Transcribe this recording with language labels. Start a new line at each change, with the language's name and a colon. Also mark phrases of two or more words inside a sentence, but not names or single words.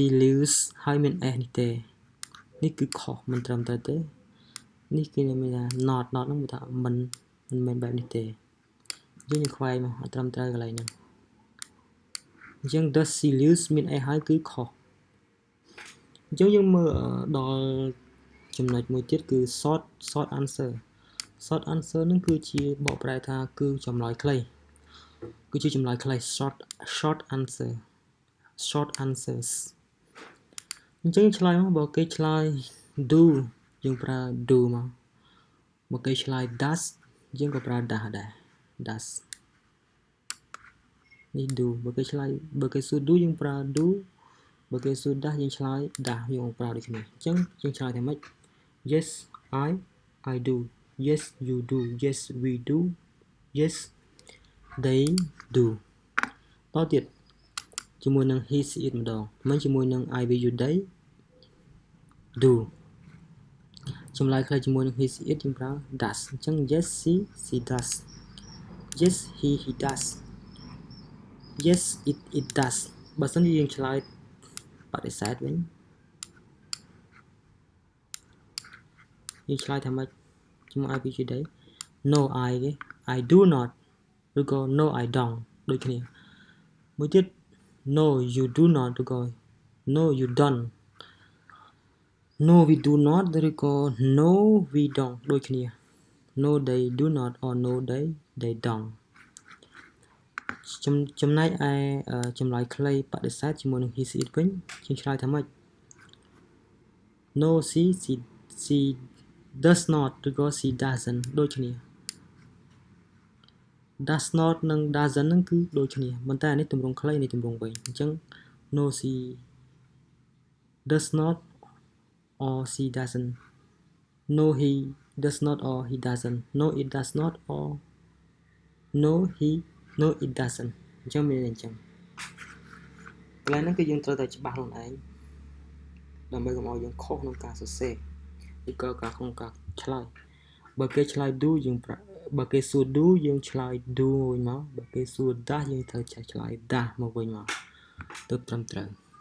Khmer: lives ហើយមាន s នេះទេនេះគឺខុសមិនត្រឹមត្រូវទេនេះគេមានថា not ហ្នឹងគឺថាមិន មែនបែបនេះទេយើងខ្វែងមកអត់ត្រឹមត្រូវកន្លែងហ្នឹងអញ្ចឹង
English: does she lives
Khmer: មាន s ហើយគឺខុសអញ្ចឹងយើងមើលដល់ចំណុចមួយទៀតគឺ
English: short answer
Khmer: ហ្នឹងគឺជាបកប្រែថាគឺចម្លើយខ្លីគឺជាចម្លើយខ្លី
English: short answers
Khmer: អញ្ចឹងឆ្លើយមកបើគេឆ្លើយ do យើងប្រើ do មកបើគេឆ្លើយ does យើងក៏ប្រើ does ដែរ does នេះ do បើគេសួរ do យើងប្រើ do បើគេសួរ does យើងឆ្លើយ does យើងប្រើដូចគ្នាអ ញ្ចឹងយើងឆ្លើយថាម៉េច
English: yes I do yes you do yes we do yes they do
Khmer: តទៀតជាមួយនឹង
English: he she it
Khmer: ម្ដងមិនជាមួយនឹង
English: I we you they do
Khmer: ចម្លើយខ្លីជាមួយនឹង
English: he she it
Khmer: យើងប្រើ does អញ្ចឹង
English: yes she does yes he does yes it does
Khmer: បើសិនជាយើងឆ្លើយបដិសេធវិញ យើងឆ្លើយថាម៉េចជាមួយ IPG day
English: no I do not
Khmer: ឬក៏
English: no I don't
Khmer: ដូចគ្នាមួយទៀត
English: no you do not
Khmer: ឬក៏
English: no you don't no we do not
Khmer: ឬក៏
English: no we don't
Khmer: ដូចគ្នា
English: no they do not or no they don't
Khmer: ចំណែកឯចម្លើយខ្លីបដិសេធជាមួយនឹង
English: he she it
Khmer: វិញយើងឆ្លើយថាម៉េច
English: no she does not
Khmer: ឬក៏
English: she doesn't
Khmer: ដូចគ្នា
English: does not
Khmer: និង doesn't ហ្នឹងគឺដូចគ្នាប៉ុន្តែនេះទម្រង់ខ្លីនេះទម្រង់វែងអញ្ចឹង
English: no she does not or she doesn't no he does not or he doesn't no it does not or no it doesn't
Khmer: អញ្ចឹងមានអញ្ចឹងកន្លែងហ្នឹងគឺយើងត្រូវតែច្បាស់ខ្លួនឯងដើម្បីកុំឲ្យយើងខុសក្នុងការសរសេរឬក៏ក្នុងការឆ្លើយបើគេឆ្លើយ do យើងបើគេសួរ do យើងឆ្លើយ do វិញមកបើគេសួរ does យើងត្រូវឆ្លើយ does មកវិញមកទើបត្រឹមត្រូវ